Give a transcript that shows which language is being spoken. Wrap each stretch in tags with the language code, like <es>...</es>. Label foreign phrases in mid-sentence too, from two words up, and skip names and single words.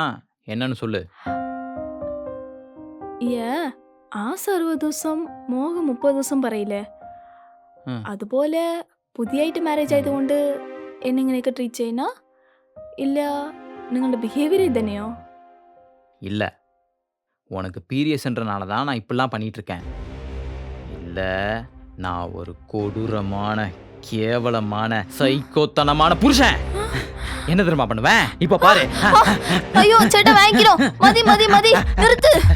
<ta>என்னன்னு சொல்லு.</ta> <ml>ആസ് 60 ദിവസം മോഹം 30 ദിവസം പറയില്ലേ, അതുപോലെ പുതിയായിട്ട് മാരേജ് ആയതുകൊണ്ട് എന്നെ ഇങ്ങനെയൊക്കെ ട്രീറ്റ് ചെയ്യുന്ന ഇല്ല നിങ്ങളുടെ ബിഹേവിയർ ഇതന്നെയോ?</ml> <ta>இல்ல, உனக்கு பீரியஸ்ன்றனால தான் நான் இப்படிலாம் பண்ணிட்டு இருக்கேன். இல்ல, நான் ஒரு கொடூரமான கேவலமான சைக்கோத்தனமான புருஷன். என்ன தெரியுமா பண்ணுவேன்? இப்ப பாரு. ஐயோ சேட்டா வாங்கிக்கிறோம். மதி மதி மதி நிறுத்து.</ta>